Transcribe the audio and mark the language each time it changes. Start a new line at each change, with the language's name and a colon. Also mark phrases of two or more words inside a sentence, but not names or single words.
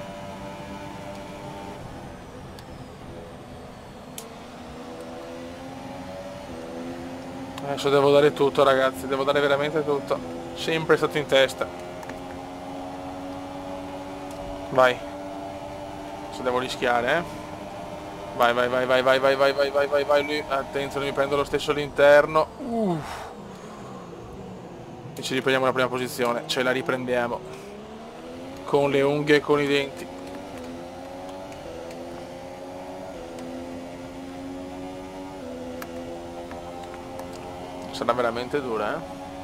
Italian: Adesso devo dare tutto ragazzi, devo dare veramente tutto. Sempre stato in testa. Vai. Se devo rischiare, eh. Vai, vai, vai, vai, vai, vai, vai, vai, vai, vai, vai, lui. Attenzione, mi prendo lo stesso l'interno. E ci riprendiamo la prima posizione, ce la riprendiamo. Con le unghie e con i denti. Sarà veramente dura, eh?